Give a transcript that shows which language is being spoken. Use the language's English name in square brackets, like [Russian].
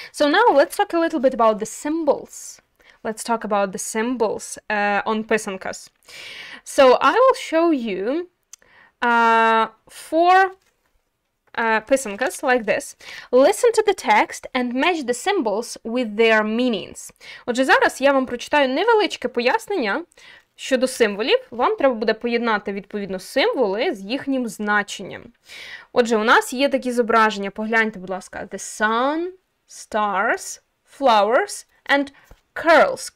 [English] So now let's talk a little bit about the symbols. Let's talk about the symbols on писанкас. So I will show you 4 писанкас like this. Listen to the text and match the symbols with their meanings. [Ukrainian] Отже, зараз я вам прочитаю невеличке пояснення щодо символів. Вам треба буде поєднати, відповідно, символи з їхнім значенням. Отже, у нас є такі зображення. Погляньте, будь ласка. [English] The sun, stars, flowers and curls.